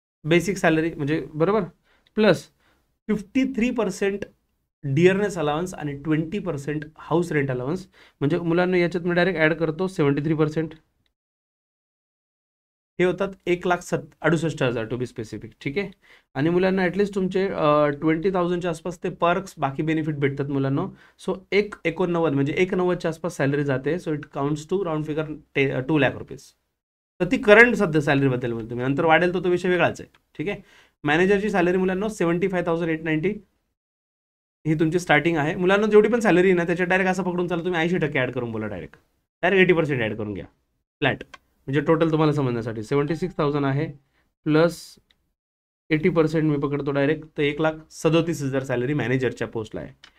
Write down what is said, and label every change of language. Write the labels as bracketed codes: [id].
[mr] Basic salary म्हणजे, बरोबर, plus 53% डिअरनेस allowance आणि 20% हाऊस रेंट अलाउन्स. म्हणजे मुलांना याच्यात मी डायरेक्ट ॲड करतो 73%. हे होतात 1,68,000 [en] To be specific. [mr] ठीक आहे. आणि मुलांना ॲटलिस्ट तुमचे 20,000च्या आसपास ते पर्क्स बाकी बेनिफिट भेटतात मुलांना. सो 1,89,000 म्हणजे 1,90,000च्या आसपास सॅलरी जाते. [en] So it counts to round figure 2 lakh rupees. [mr] तर ती करंट सध्या सॅलरीबद्दल बोलतो मी, नंतर वाढेल तो विषय वेगळाच आहे. ठीक आहे. मॅनेजरची सॅलरी मुलांना 75,890 ही तुमची स्टार्टिंग आहे. मुलांना जेवढी पण सॅलरी ना त्याच्यात डायरेक्ट असं पकडून चालू तुम्ही 80% ॲड करून बोला, डायरेक्ट 80% ॲड करून घ्या फ्लॅट. म्हणजे टोटल तुम्हाला समजण्यासाठी 76,000 आहे प्लस 80% मी पकडतो डायरेक्ट, तर 1,37,000 सॅलरी मॅनेजरच्या पोस्टला आहे.